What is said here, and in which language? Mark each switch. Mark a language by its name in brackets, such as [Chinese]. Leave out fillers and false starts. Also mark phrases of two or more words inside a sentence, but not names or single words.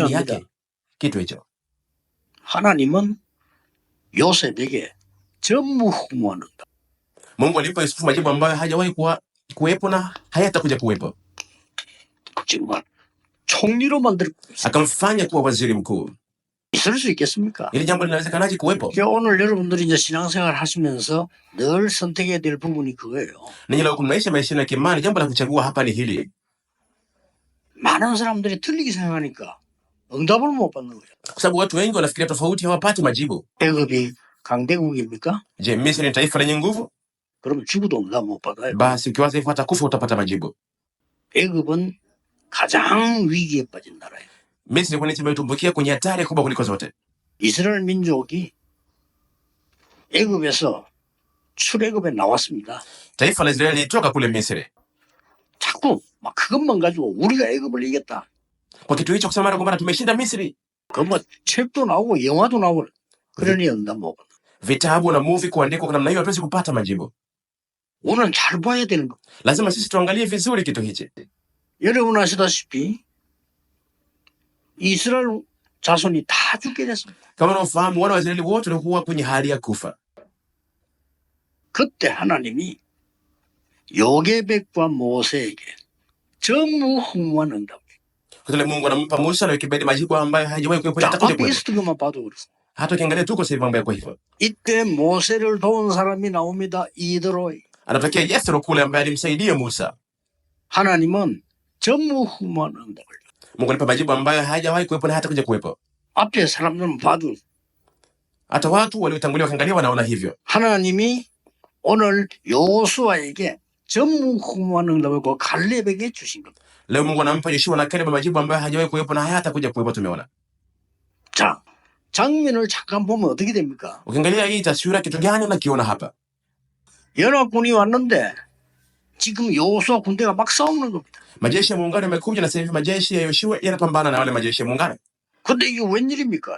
[Korean] 중요합니다. [Swahili] yake? Kitu hicho. [Korean] 하나님은 요셉에게 전무후무한다. [Swahili] Mungu alimpa Yusufu majibu ambayo hajawahi kuwepo na hayatakuja kuwepo. [Korean] 정말 총리로 만들 [Swahili] Akamfanya kuwa waziri mkuu. [Korean] 있을 수 있겠습니까? [Swahili] Ili jambo linawezekanaje kuwepo? [Korean] 그러니까 오늘 여러분들이 이제 신앙생활 하시면서 늘 선택해야 될 부분이 그거예요. [Swahili] Ninyi leo kunaisha maisha ya kimani, jambo la kuchagua hapa ni hili. [Korean] 많은 사람들이 틀리게 생각하니까 응답을 못 받는 거죠. [Swahili] Kwa sababu watu wengi wanafikiria tofauti, hawapati majibu. [Korean] 애굽이 강대국입니까? [Swahili] Je, Misri ni taifa lenye nguvu? [Korean] 그러면 죽어도 응답 못 받아요. [Swahili] Basi ukiwaza hivyo hata kufa utapata majibu. [Korean] 애굽은 가장 위기에 빠진 나라예요. [Swahili] Misri kwa nini imetumbukia kwenye hatari kubwa kuliko zote? [Korean] 이스라엘 민족이 애굽에서 출애굽에 나왔습니다. [Swahili] Taifa la Israeli lilitoka kule Misri. [Korean] 자꾸 막 그것만 가지고 우리가 애굽을 이겼다. [Swahili] Kwa kitu hicho kusema mara kwa mara tumeshinda Misri. [Korean] 그 뭐 책도 나오고 영화도 나오고 그러니 응답 못 받아. [Swahili] Vitabu na movie kuandikwa kwa namna hiyo hatuwezi kupata majibu. [Korean] 오늘 잘 봐야 되는 거. [Swahili] Lazima sisi tuangalie vizuri kitu hichi. [Korean] 여러분 아시다시피 이스라엘 자손이 다 죽게 됐습니다. [Swahili] Kama unaofahamu wana wa Israeli wote walikuwa kwenye hali ya kufa. [Korean] 그때 하나님이 요게백과 모세에게 전무후무한 응답. [Swahili] Kwa Mungu anampa Musa na Yokebedi majibu ambayo hajawahi kuwepo [Korean] 자, [Swahili] hata kuja [Korean] 앞에 [Swahili] kwetu. [Korean] 있었던 것만 봐도 그렇습니다. [Swahili] Hata ukiangalia tuko sasa hivi mambo yako hivyo. [Korean] 이때 모세를 도운 사람이 나옵니다. 이드로이. [Swahili] Anatokea Yethro kule ambaye alimsaidia Musa. [Korean] 하나님은 전무후무한 응답을. [Swahili] Mungu anampa majibu ambayo hajawahi kuwepo na hata kuja kuwepo. [Korean] 앞에 사람들은 봐도 [Swahili] Hata watu waliotangulia wakaangalia wanaona hivyo. [Korean] 하나님이 오늘 요수아에게 전무후무한 응답을 그 갈렙에게 주신 겁니다. [Swahili] Leo Mungu anampa Yoshua na Caleb majibu ambayo hajawahi kuwepo na hata kuja kuwepo tumeona. [Korean] 자, 장면을 잠깐 보면 어떻게 됩니까? [Swahili] Ukiangalia hii taswira kitu gani unakiona hapa? [Korean] 연합군이 왔는데 지금 요수아 군대가 막 싸우는 겁니다. [Swahili] Majeshi ya muungano yamekuja na sasa hivi majeshi ya Yoshua yanapambana na wale majeshi ya muungano. [Korean] 근데 이게 웬일입니까?